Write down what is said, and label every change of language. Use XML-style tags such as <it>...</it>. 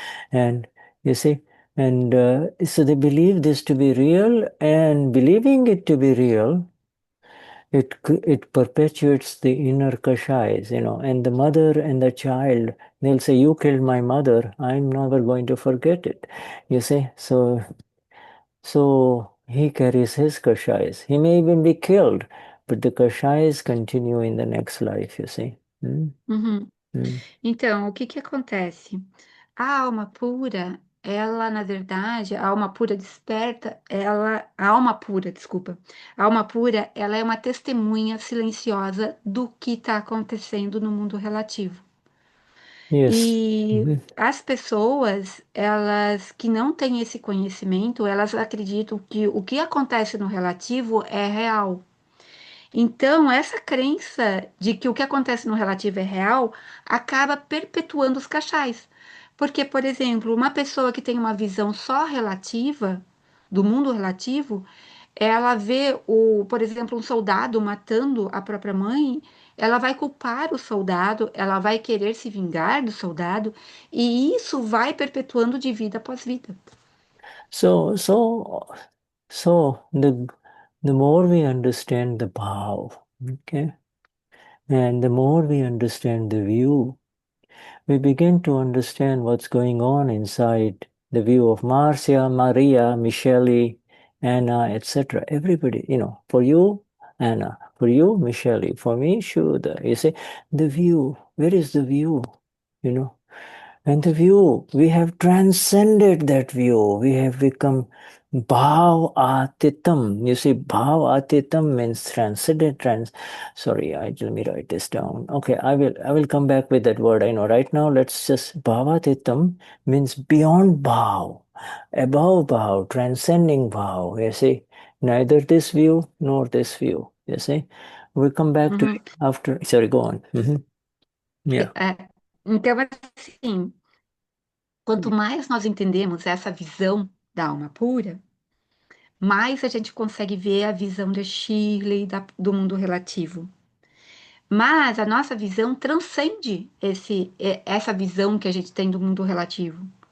<en>And you see, and so they believe this to be real, and believing it to be real, it perpetuates the inner kashais, and the mother and the child, they'll say, you killed my mother, I'm never going to forget it. You see, so he carries his kashais. He may even be killed, but the kashais continue in the next life, you see. Mm, Uhum. mm.</en> <pt>Então, o que que acontece? A alma pura, ela, na verdade, a alma pura desperta, a alma pura, desculpa, a alma pura, ela é uma testemunha silenciosa do que está acontecendo no mundo relativo. Yes. E Mhm. as pessoas, elas que não têm esse conhecimento, elas acreditam que o que acontece no relativo é real. Então, essa crença de que o que acontece no relativo é real acaba perpetuando os cachais. Porque, por exemplo, uma pessoa que tem uma visão só relativa do mundo relativo, ela vê por exemplo, um soldado matando a própria mãe, ela vai culpar o soldado, ela vai querer se vingar do soldado, e isso vai perpetuando de vida após vida.</pt> <en>So, so, so the more we understand the bhav, okay, and the more we understand the view, we begin to understand what's going on inside the view of Marcia, Maria, Michele, Anna, etc. Everybody, for you, Anna, for you, Michele, for me, Shuddha. You see, the view, where is the view? You know, and the view, we have transcended that view. We have become bhav atitam. You see, bhav atitam means transcended. Sorry, let me write this down. Okay, I will come back with that word. I know. Right now, let's just bhav atitam means beyond bhav, above bhav, transcending bhav. You see, neither this view nor this view. You see, we'll come back to Uhum. it after. Sorry, go on. Yeah.</en> <pt>É. Então, assim, quanto mais nós entendemos essa visão da alma pura, mais a gente consegue ver a visão da Shirley do mundo relativo. Mas a nossa visão transcende essa visão que a gente tem do mundo relativo.</pt>